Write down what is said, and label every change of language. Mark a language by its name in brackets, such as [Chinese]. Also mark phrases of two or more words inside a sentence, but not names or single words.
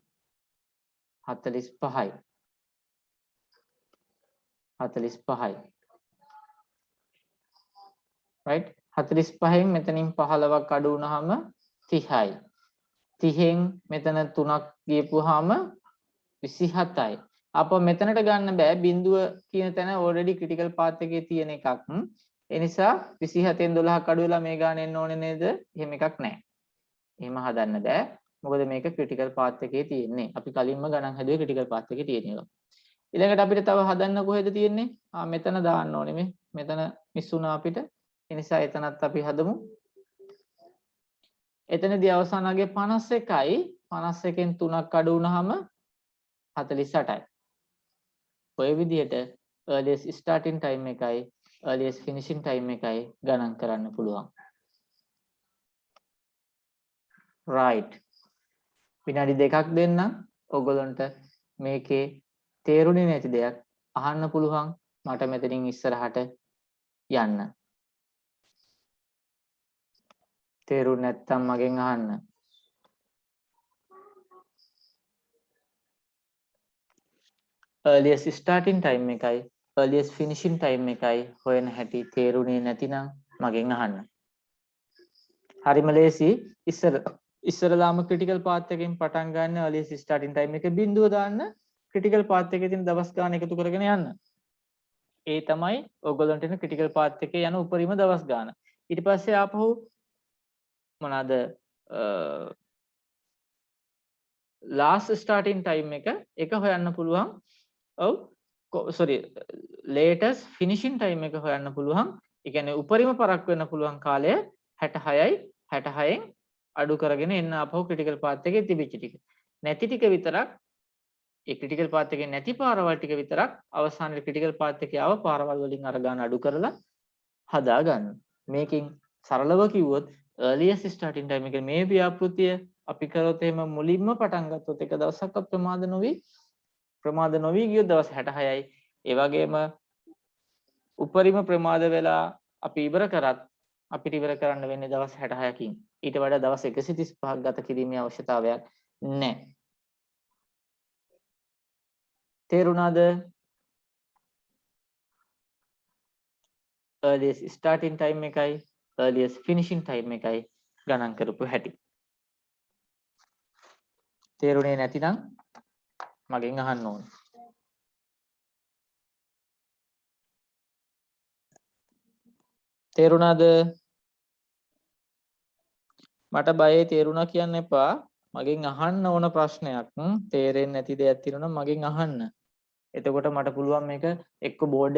[Sinhala] 45යි 45යි right 45න් මෙතනින් 15ක් අඩු වුනහම 30යි 30න් මෙතන 3ක් ගියපුවාම 27යි අප මෙතනට ගන්න බෑ බිඳුව කියන තැන [English] already critical path [Sinhala] එකේ තියෙන එකක් ඒ නිසා 27න් 12ක් අඩු වෙලා මේ ගාන එන්න ඕනේ නේද එහෙම එකක් නැහැ එහෙම හදන්න බෑ මොකද මේක [English] critical path [Sinhala] එකේ තියෙන්නේ අපි කලින්ම ගණන් හැදුවේ [English] critical path [Sinhala] එකේ තියෙන එක ඊළඟට අපිට තව හදන්න කොහෙද තියෙන්නේ මෙතන දාන්න ඕනේ මේ මෙතන මිස් වුණා අපිට ඒ නිසා එතනත් අපි හදමු. එතනදී අවසාන අගය 51යි 51න් 3ක් අඩු වුනහම 48යි. ඔය විදිහට [English] earliest starting time [Sinhala] එකයි [English] earliest finishing time [Sinhala] එකයි ගණන් කරන්න පුළුවන්. right. විනාඩි දෙකක් දෙන්නම් ඔයගොල්ලන්ට මේකේ තේරුණේ නැති දෙයක් අහන්න පුළුවන් මට මෙතනින් ඉස්සරහට යන්න. තේරුනේ නැත්තම් මගෙන් අහන්න. [English] earliest starting time [Sinhala] එකයි [English] earliest finishing time [Sinhala] එකයි හොයන හැටි තේරුනේ නැතිනම් මගෙන් අහන්න. හරිම ලේසි. ඉස්සරලාම [English] critical path [Sinhala] එකෙන් පටන් ගන්න [English] earliest starting time [Sinhala] එකේ බිඳුව දාන්න [English] critical path [Sinhala] එකේ තියෙන දවස් ගාන එකතු කරගෙන යන්න. ඒ තමයි ඔයගොල්ලන්ට එන [English] critical path [Sinhala] එකේ යන උපරිම දවස් ගාන. ඊට පස්සේ ආපහු මොනවාද [English] last starting time [Sinhala] එක හොයන්න පුළුවන්. ඔව් [English] sorry latest finishing time [Sinhala] එක හොයන්න පුළුවන්. ඒ කියන්නේ උපරිම පරක් වෙන්න පුළුවන් කාලය 66යි 66න් අඩු කරගෙන එන්න ආපහු [English] critical path [Sinhala] එකේ තිබිච්ච ටික. නැති ටික විතරක් ඒ [English] critical path [Sinhala] එකේ නැති පාරවල් ටික විතරක් අවසානයේ [English] critical path [Sinhala] එකේ ආව පාරවල් වලින් අර ගන්න අඩු කරලා හදා ගන්න. මේකෙන් සරලව කිව්වොත් [English] earliest starting time [Sinhala] එක මේ ව්‍යාපෘතිය අපි කරොත් එහෙම මුලින්ම පටන් ගත්තොත් එක දවසක් ප්‍රමාද නොවි ගියොත් දවස් 66යි ඒ වගේම උපරිම ප්‍රමාද වෙලා අපි ඉවර කරත් අපිට ඉවර කරන්න වෙන්නේ දවස් 66කින් ඊට වඩා දවස් 135ක් ගත කිරීමේ අවශ්‍යතාවයක් නැහැ තේරුණාද [English] earliest starting time [Sinhala] එකයි [English] earliest finishing time [Sinhala] එකයි ගණන් කරපු හැටි තේරුනේ නැතිනම් මගෙන් අහන්න ඕනේ තේරුණාද මට බයේ තේරුණා කියන්න එපා මගෙන් අහන්න ඕන ප්‍රශ්නයක් තේරෙන්නේ නැති දෙයක් තියෙනවා නම් මගෙන් අහන්න එතකොට මට පුළුවන් මේක එක්ක බෝඩ්